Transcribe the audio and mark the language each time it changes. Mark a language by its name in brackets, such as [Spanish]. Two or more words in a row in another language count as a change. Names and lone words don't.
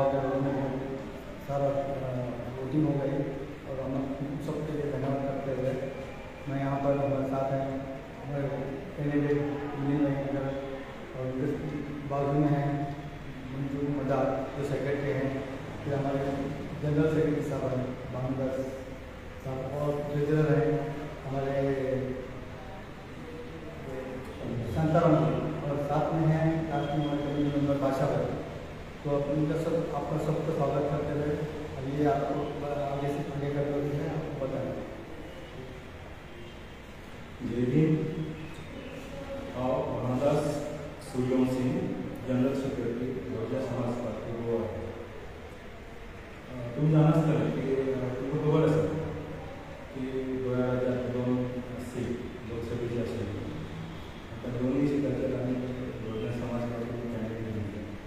[Hindi] के लोगों में सारा वोटिंग हो गई और हम सबके लिए धन्यवाद करते हुए मैं यहाँ पर हमारे साथ हैं हमारे कैंडिडेट मिलिंद और बाजू में हैं मंजूर मदार जो सेक्रेटरी हैं, फिर हमारे [English] general secretary [Hindi] साहब हैं बांगदास साहब और ट्रेजरर हैं हमारे शांताराम और साथ में हैं राष्ट्रीय हमारे [English] committee member [Hindi] भाषा भाई। तो उनका सब आपका सबका स्वागत करते हुए ये आपको आगे से आगे कर रहे हैं आपको बताएं। जय हिंद। बांगदास सूर्यवंशी [English] general secretary [Hindi] बहुजन समाज पार्टी गोवा। [Konkani] तुम्ही जाणाच नाही की तुमका खबर असेल की गोव्या राज्यात 2 सीट लोकसभेची आशिल्ली, आता दोन्ही सीटांचेर आमी बहुजन समाज पार्टी कॅन्डिडेट दिले।